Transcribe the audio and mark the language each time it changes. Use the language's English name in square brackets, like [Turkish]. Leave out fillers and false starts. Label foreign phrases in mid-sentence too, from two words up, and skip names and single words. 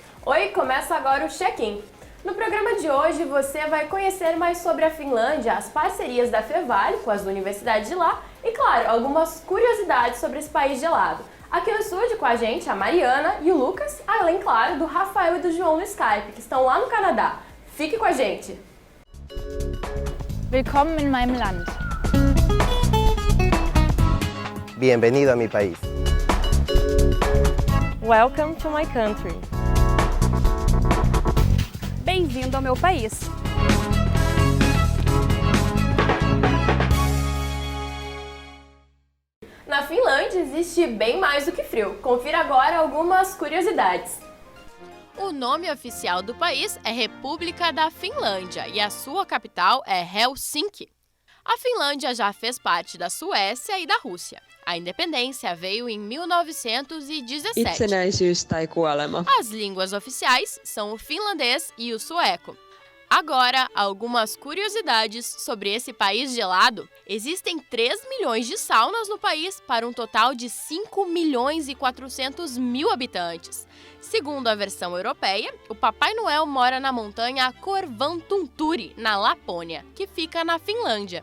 [Portuguese] Oi, começa agora o Check-in. No programa de hoje você vai conhecer mais sobre a Finlândia, as parcerias da Fevale com as universidades de lá e, claro, algumas curiosidades sobre esse país gelado. Aqui no estúdio com a gente a Mariana e o Lucas, além, claro, do Rafael e do João no Skype, que estão lá no Canadá. Fique com a gente! [German] Willkommen in meinem Land. [Spanish] Bienvenido a mi país. [English] Welcome to my country. [Portuguese] Bem-vindo ao meu país. Na Finlândia existe bem mais do que frio. Confira agora algumas curiosidades. O nome oficial do país é República da Finlândia e a sua capital é Helsinki. A Finlândia já fez parte da Suécia e da Rússia. A independência veio em 1917. [Finnish] Itsenäisyys tai kuolema. [Portuguese] As línguas oficiais são o finlandês e o sueco. Agora, algumas curiosidades sobre esse país gelado. Existem 3 milhões de saunas no país para um total de 5 milhões e 400 mil habitantes. Segundo a versão europeia, o Papai Noel mora na montanha Korvantunturi, na Lapônia, que fica na Finlândia.